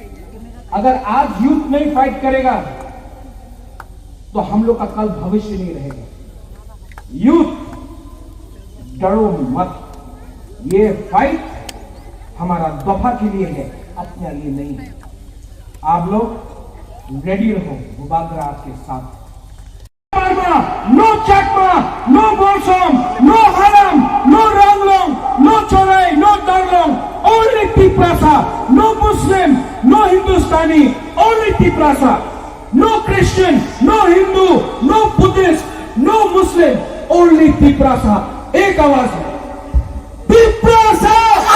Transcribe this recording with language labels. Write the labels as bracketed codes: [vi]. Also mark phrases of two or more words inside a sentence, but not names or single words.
[hi] अगर आज यूथ नहीं फाइट करेगा तो हम लोग का कल भविष्य नहीं रहेगा। यूथ, डरो मत। ये फाइट हमारा दफा के लिए है, अपने लिए नहीं है। आप लोग रेडी रहो, बुबागरा आपके साथ। [en] No Chakma, no Bolsom, no Haram, no Ranglong, no Chorai, no Darlong, only Tiprasa, no Muslim, no Hindustani, only Tiprasa, no Christian, no Hindu, no Buddhist, no Muslim, only Tiprasa. [hi] एक आवाज है, Tiprasa!